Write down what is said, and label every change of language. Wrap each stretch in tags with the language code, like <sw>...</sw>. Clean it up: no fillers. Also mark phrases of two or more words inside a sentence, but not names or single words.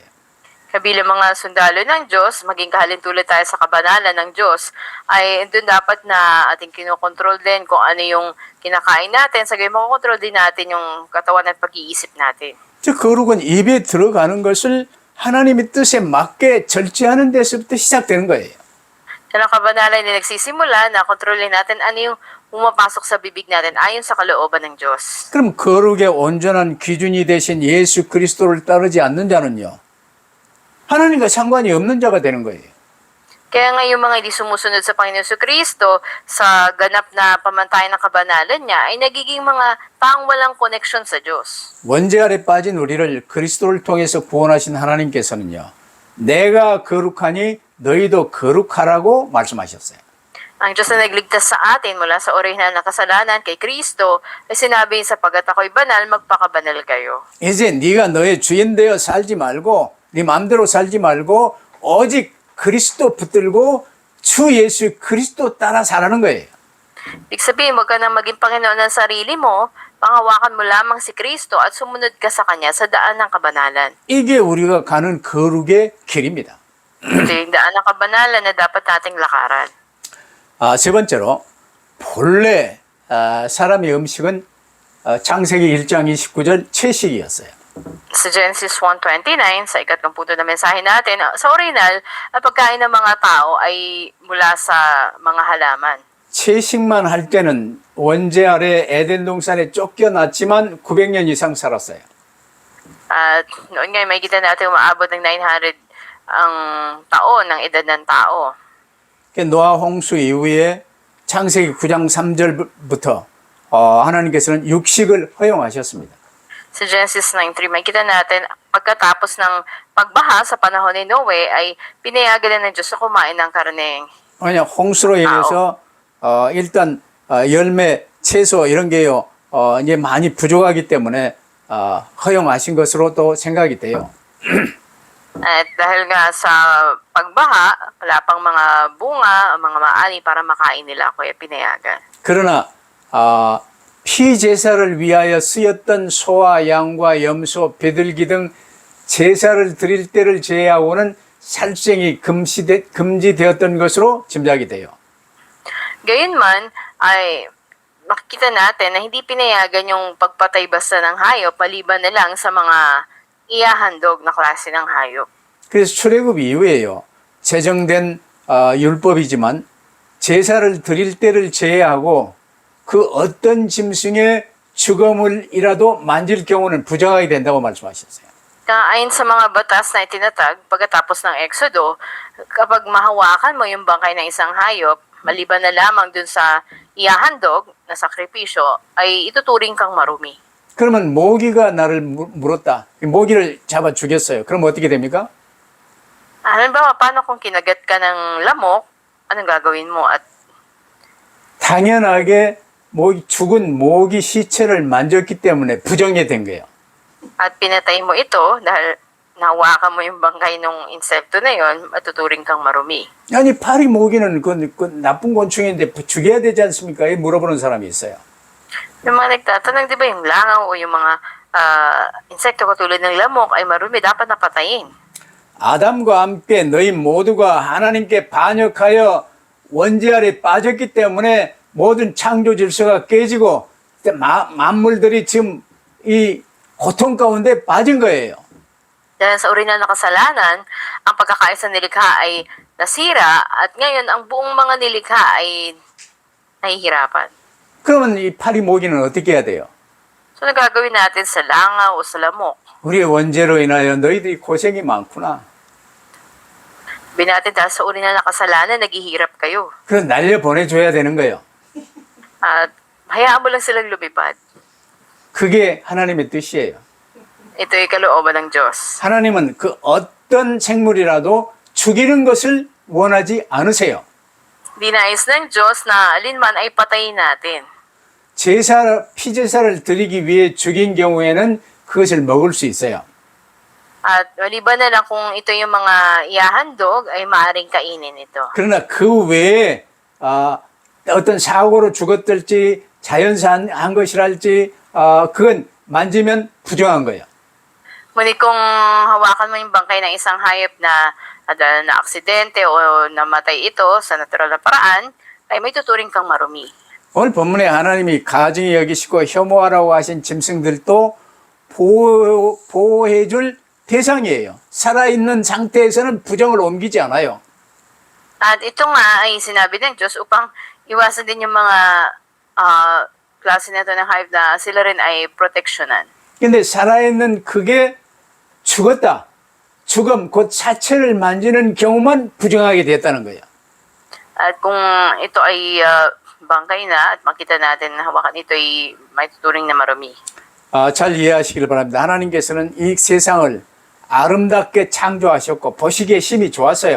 <tl>Kabilang mga sundalo ng Diyos, maging kahalintulad tayo sa kabanalan ng Diyos, ay doon dapat na ating kinokontrol din kung ano yung kinakain natin. Sa gayon, makokontrol din natin yung katawan at pag-iisip natin.</tl> <ko>즉 거룩은 입에 들어가는 것을 하나님의 뜻에 맞게 절제하는 데서부터 시작되는 거예요.</ko> <tl>Sa kabanalan na nagsisimula na kontrolin natin ano yung pumapasok sa bibig natin ayon sa kalooban ng Diyos.</tl> <ko>그럼 거룩의 온전한 기준이 되신 예수 그리스도를 따르지 않는 자는요, 하나님과 상관이 없는 자가 되는 거예요.</ko> <tl>Kaya nga yung mga hindi sumusunod sa Panginoon Kristo sa ganap na pamantayan ng kabanalan niya ay nagiging mga taong walang koneksyon sa Diyos.</tl> <ko>원죄 아래 빠진 우리를 그리스도를 통해서 구원하신 하나님께서는요, 내가 거룩하니 너희도 거룩하라고 말씀하셨어요.</ko> <tl>Ang Diyos na nagligtas sa atin mula sa orihinal na kasalanan kay Kristo ay sinabi sapagat ako'y banal, magpakabanal kayo.</tl> <ko>이제 네가 너의 주인 되어 살지 말고 네 마음대로 살지 말고 오직 그리스도 붙들고 주 예수 그리스도 따라 살라는 거예요.</ko> <tl>Ibig sabihin, huwag ka nang maging Panginoon ng sarili mo, pangawakan mo lamang si Kristo at sumunod ka sa Kanya sa daan ng kabanalan.</tl> <ko>이게 우리가 가는 거룩의 길입니다.</ko> <tl>Ito yung daan ng kabanalan na dapat nating lakaran.</tl> <ko>세 번째로 본래 사람의 음식은 창세기 1장 29절 채식이었어요.</ko> <tl>Sa Genesis 1:29, sa ikatlong punto na mensahe natin, sa original, ang pagkain ng mga tao ay mula sa mga halaman.</tl> <ko>채식만 할 때는 원죄 아래 에덴 동산에 쫓겨났지만 900년 이상 살았어요.</ko> <tl>At noon nga, makikita natin umaabot ng 900 ang taon ng edad ng tao.</tl> <ko>노아 홍수 이후에 창세기 9장 3절부터 하나님께서는 육식을 허용하셨습니다.</ko> <tl>Sa Genesis 9:3, makikita natin pagkatapos ng pagbaha sa panahon ni Noe ay pinayagan na ng Diyos na kumain ng karne.</tl> <ko>왜냐 홍수로 인해서 일단 열매, 채소 이런 게요 이제 많이 부족하기 때문에 허용하신 것으로 또 생각이 돼요.</ko> <tl>At dahil nga sa pagbaha, wala pang mga bunga, mga maani para makain nila, kaya pinayagan.</tl> <ko>그러나 피제사를 위하여 쓰였던 소와 양과 염소, 비둘기 등 제사를 드릴 때를 제외하고는 살생이 금지되었던 것으로 짐작이 돼요.</ko> <tl>Gayunman, ay makikita natin na hindi pinayagan yung pagpatay basta ng hayop maliban na lang sa mga ihahandog na klase ng hayop.</tl> <ko>그래서 출애굽 이후에요. 제정된 율법이지만 제사를 드릴 때를 제외하고 그 어떤 짐승의 주거물이라도 만질 경우는 부정하게 된다고 말씀하셨어요.</ko> <tl>Ayon sa mga batas na itinatag pagkatapos ng Exodo, kapag mahawakan mo yung bangkay ng isang hayop, maliban na lamang dun sa ihahandog na sakripisyo, ay ituturing kang marumi.</tl> <ko>그러면 모기가 나를 물었다. 모기를 잡아 죽였어요. 그럼 어떻게 됩니까?</ko> <tl>Halimbawa, paano kung kinagat ka ng lamok, anong gagawin mo? At</tl> <ko>당연하게 죽은 모기 시체를 만졌기 때문에 부정이 된 거예요.</ko> <tl>At pinatay mo ito dahil nahawakan mo yung bangkay ng insekto na yon, matuturing kang marumi.</tl> <ko>아니 파리 모기는 그 나쁜 곤충인데 죽여야 되지 않습니까? 물어보는 사람이 있어요.</ko> <tl>Yung mga nagtatanong, di ba yung langaw o yung mga insekto katulad ng lamok ay marumi, dapat napatayin.</tl> <ko>아담과 함께 너희 모두가 하나님께 반역하여 원죄 아래 빠졌기 때문에 모든 창조 질서가 깨지고 만물들이 지금 이 고통 가운데 빠진 거예요.</ko> <tl>Dahil sa orihinal na kasalanan, ang pagkakaisa nilikha ay nasira at ngayon ang buong mga nilikha ay nahihirapan.</tl> <ko>그러면 이 파리 모기는 어떻게 해야 돼요?</ko> <tl>So, nagagawin natin sa langaw o sa lamok?</tl> <ko>우리의 원죄로 인하여 너희들이 고생이 많구나.</ko> <tl>Sabihin natin dahil sa orihinal na kasalanan, naghihirap kayo.</tl> <ko>그럼 날려 보내줘야 되는 거예요.</ko> <tl>At hayaan mo lang silang lumipad.</tl> <ko>그게 하나님의 뜻이에요.</ko> <tl>Ito'y kalooban ng Diyos.</tl> <ko>하나님은 그 어떤 생물이라도 죽이는 것을 원하지 않으세요.</ko> <tl>Dinais ng Diyos na alinman ay patayin natin.</tl> <ko>피제사를 드리기 위해 죽인 경우에는 그것을 먹을 수 있어요.</ko> <tl>At maliban na lang kung ito yung mga ihahandog, ay maaaring kainin ito.</tl> <ko>그러나 그 외에 어떤 사고로 죽었을지 자연산 한 것이랄지 그건 만지면 부정한 거예요.</ko> <tl>Ngunit kung hawakan mo yung bangkay ng isang hayop na dahil na aksidente o namatay ito sa natural na paraan, ay may tuturing kang marumi.</tl> <ko>오늘 본문에 하나님이 가증히 여기시고 혐오하라고 하신 짐승들도 보호해줄 대상이에요. 살아있는 상태에서는 부정을 옮기지 않아요.</ko> <tl>At ito nga ay sinabi ng Diyos upang iwasan din yung mga klase na ito ng hayop na sila rin ay proteksyonan.</tl> <ko>근데 살아있는 그게 죽었다. 죽음, 곧 사체를 만지는 경우만 부정하게 됐다는 거예요.</ko> <tl>At kung ito ay bangkay na at makita natin na hawakan ito ay may tuturing na marumi.</tl> <ko>잘 이해하시길 바랍니다. 하나님께서는 이 세상을 아름답게 창조하셨고 보시기에 힘이 좋았어요.</ko>